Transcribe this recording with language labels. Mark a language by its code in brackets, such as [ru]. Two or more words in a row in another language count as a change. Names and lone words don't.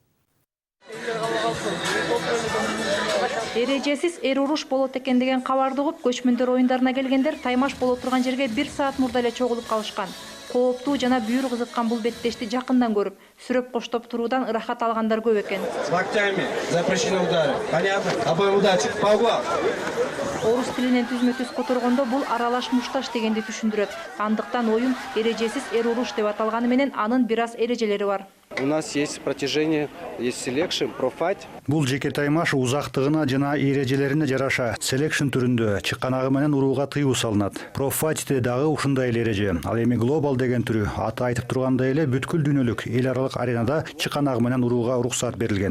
[ky] Эрежесиз эр уруш болот экен деген кабарды угуп, көчмөндөр оюндарына келгендер таймаш боло турган жерге 1 саат мурда эле чогулуп калышкан. Кооптуу жана бүйүр кызыткан бул беттешти жакындан көрүп, сүрөп коштоп туруудан ырахат алгандар көп экен. [ru] Локтями запрещены удары. Понятно? Обоим удачи. По углам. [ky] Орус тилинен түзмө-түз которгондо бул аралаш мушташ дегенди түшүндүрөт. Андыктан оюн эрежесиз эр уруш деп аталганы менен анын бир аз эрежелери бар. [ru] У нас есть протяжение, есть селекшн, профайт. [ky] Бул жеке таймаш узактыгына жана эрежелерине жараша селекшн түрүндө чыкканагы менен урууга тыюу салынат. Профайтте дагы ушундай эле эреже. Ал эми глобал деген түрү аты айтып тургандай эле бүткүл дүйнөлүк эл аралык аренада чыкканагы менен урууга уруксат берилген.